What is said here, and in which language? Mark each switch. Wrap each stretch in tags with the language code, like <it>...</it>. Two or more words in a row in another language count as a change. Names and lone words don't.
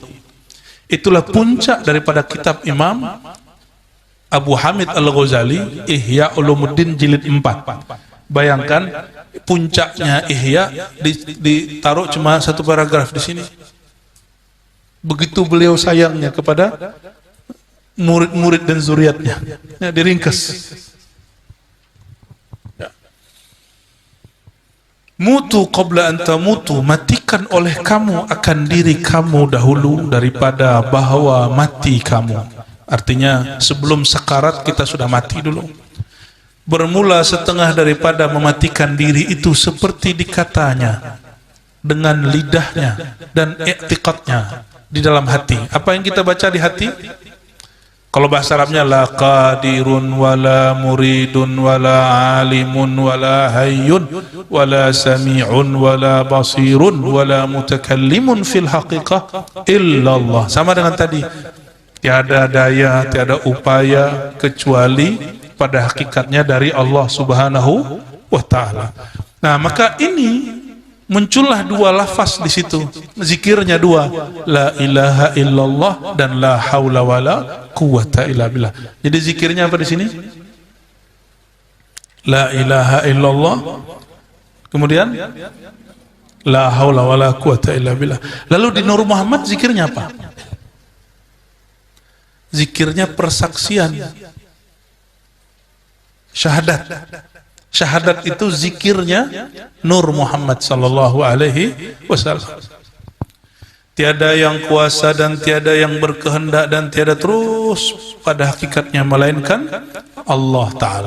<id>Itulah puncak daripada kitab Imam Abu Hamid Al-Ghazali, Ihya Ulumuddin jilid 4. Bayangkan puncaknya Ihya ditaruh cuma satu paragraf di sini. Begitu beliau sayangnya kepada murid-murid dan zuriatnya, ya, diringkas.</id> <ar>موتوا قبل أن تموتوا,</ar> <id>matikan oleh kamu akan diri kamu dahulu daripada bahwa mati kamu. Artinya sebelum sekarat kita sudah mati dulu. Bermula setengah daripada mematikan diri itu seperti dikatanya dengan lidahnya dan i'tiqadnya di dalam hati. Apa yang kita baca di hati?</id> <ar>Kalau bahasa Arabnya لا قادر ولا مريد ولا عالم ولا حي ولا سميع ولا بصير ولا متكلم في الحقيقة إلا الله.</ar> <id>Sama dengan tadi, tiada daya, tiada upaya kecuali pada hakikatnya dari Allah</id> <ar>سبحانه وتعالى.</ar> <id>Nah, maka ini muncullah dua lafaz di situ, zikirnya dua,</id> <ar>لا إله إلا الله dan لا حول ولا قوة إلا بالله.</ar> <id>Jadi zikirnya apa di sini?</id> <ar>لا إله إلا الله, kemudian لا حول ولا قوة إلا بالله.</ar> <id>Lalu di Nur Muhammad zikirnya apa? Zikirnya persaksian, syahadat. Syahadat itu zikirnya Nur Muhammad</id> <ar>صلى الله عليه وسلم.</ar> <id>Tiada yang kuasa dan tiada yang berkehendak dan tiada terus pada hakikatnya melainkan Allah Ta'ala.</id>